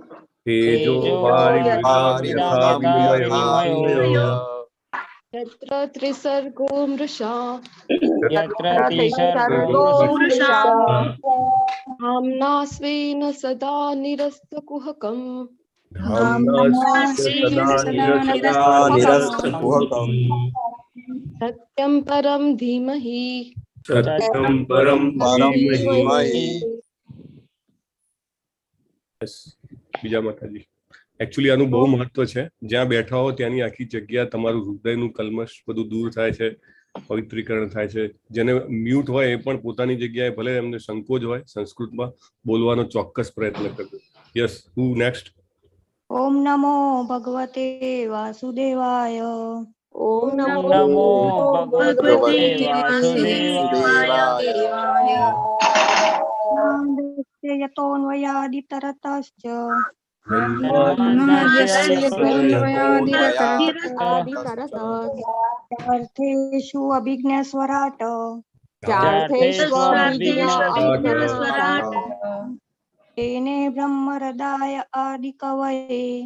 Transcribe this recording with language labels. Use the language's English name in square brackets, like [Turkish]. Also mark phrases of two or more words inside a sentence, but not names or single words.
[Sanskrit] यत्र त्रिसर्गो मृषा धाम्ना स्वेन सदा निरस्तकुहकम् सत्यं परं धीमहि [Gujarati] બીજા માતાજી એકચ્યુઅલી આનું બહુ મહત્વ છે. જ્યાં બેઠા હો ત્યાંની આખી જગ્યા તમારું હૃદયનું કલ્મશ બધું દૂર થાય છે, પવિત્રીકરણ થાય છે. જેને મ્યુટ હોય એ પણ પોતાની જગ્યાએ ભલે એમને સંકોચ હોય સંસ્કૃતમાં બોલવાનો ચોક્કસ પ્રયત્ન કરજો. [English] Yes, who next? [Sanskrit] ओम नमो भगवते वासुदेवाय ओम नमो भगवते वासुदेवाय यतोऽन्वयादितरतश्च अर्थेषु अभिज्ञस्वराट् तेने ब्रह्महृदाय आदिकवये